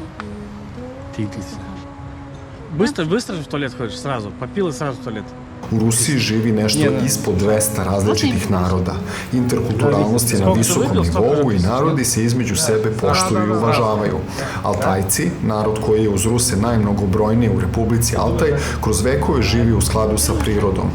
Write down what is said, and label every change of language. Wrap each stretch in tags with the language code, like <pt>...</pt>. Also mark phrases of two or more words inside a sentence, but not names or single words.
<ru>Тиглис. Быстро в туалет ходишь сразу, попил и сразу в туалет.</ru> <sr>U Rusiji živi nešto ispod 200 različitih naroda. Interkulturalnost je na visokom nivou i narodi se između sebe poštuju i uvažavaju. Altajci, narod koji je uz Ruse najmnogobrojniji u Republici Altaj, kroz vekove živi u skladu sa prirodom.</sr>